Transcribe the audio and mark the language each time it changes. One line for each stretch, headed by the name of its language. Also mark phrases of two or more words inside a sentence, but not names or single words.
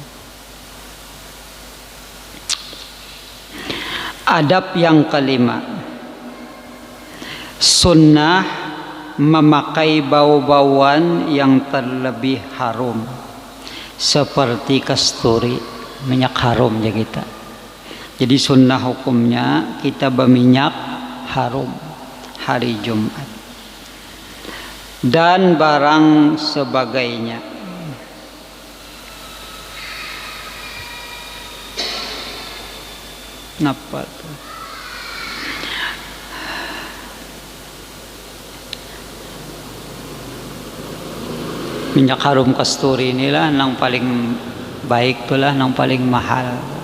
Indonesian: Adab yang kelima, sunnah memakai bau-bauan yang terlebih harum seperti kasturi, minyak harum ya kita. Jadi sunnah hukumnya kita berminyak harum hari Jumat dan barang sebagainya.
Banjar: Napa tuh?
Indonesian: Minyak harum kasturi inilah yang paling baik tulah, yang paling mahal.